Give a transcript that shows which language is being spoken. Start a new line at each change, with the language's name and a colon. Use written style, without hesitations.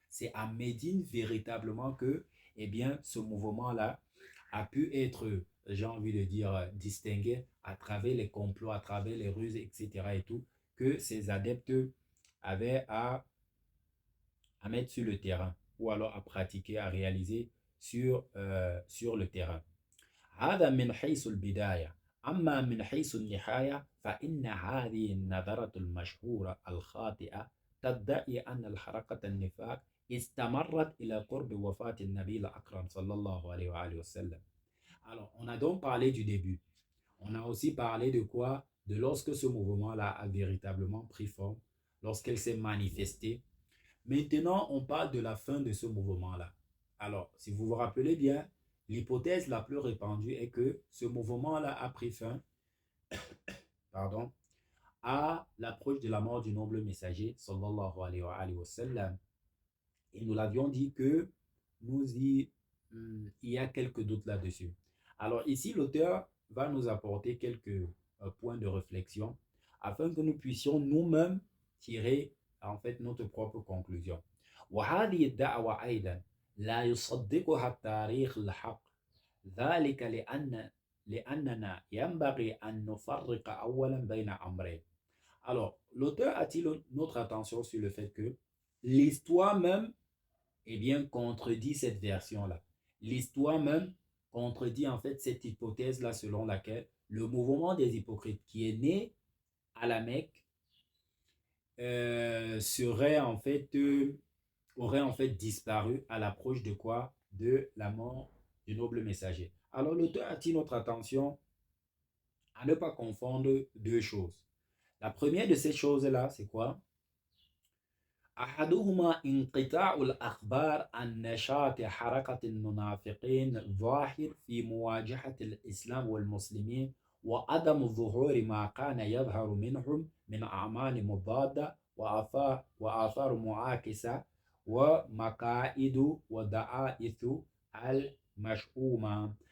French: C'est à Médine véritablement que, eh bien, ce mouvement-là a pu être, j'ai envie de dire, distingué à travers les complots, à travers les ruses, etc. et tout, que ces adeptes avaient à mettre sur le terrain ou alors à pratiquer, à réaliser sur le terrain.
Arabic: هذا من حيث البداية. أما من حيث النهاية فإن هذه النظرة المشهورة الخاطئة تدعي أن الحركة النفاق استمرت إلى قرب وفاة النبي الأكرم صلى الله عليه وآله وسلم.
French: Alors, on a donc parlé du début. On a aussi parlé de quoi? De lorsque ce mouvement-là a véritablement pris forme, lorsqu'elle s'est manifestée. Maintenant, on parle de la fin de ce mouvement-là. Alors, si vous vous rappelez bien, l'hypothèse la plus répandue est que ce mouvement-là a pris fin, pardon, à l'approche de la mort du noble messager, sallallahu alayhi wa sallam. Et nous l'avions dit que il y a quelques doutes là-dessus. Alors ici, l'auteur va nous apporter quelques points de réflexion afin que nous puissions nous-mêmes tirer en fait notre propre conclusion.
Arabic: وهذه الدعوة أيضا لا يصدقها التاريخ الحق ذلك لأننا ينبغي أن نفرق أولا بين أمرين.
French: Alors, l'auteur attire notre attention sur le fait que l'histoire même eh bien, contredit cette version-là. L'histoire même contredit en fait cette hypothèse-là selon laquelle le mouvement des hypocrites qui est né à la Mecque serait en fait, aurait en fait disparu à l'approche de quoi? De la mort du noble messager. Alors l'auteur attire notre attention à ne pas confondre deux choses. La première de ces choses-là, c'est quoi?
Arabic: أحدهما انقطاع الأخبار عن نشاط حركة المنافقين الظاهر في مواجهة الإسلام والمسلمين وعدم ظهور ما كان يظهر منهم من أعمال مضادة وآثار معاكسة ومكائد ودعائث المشؤومة.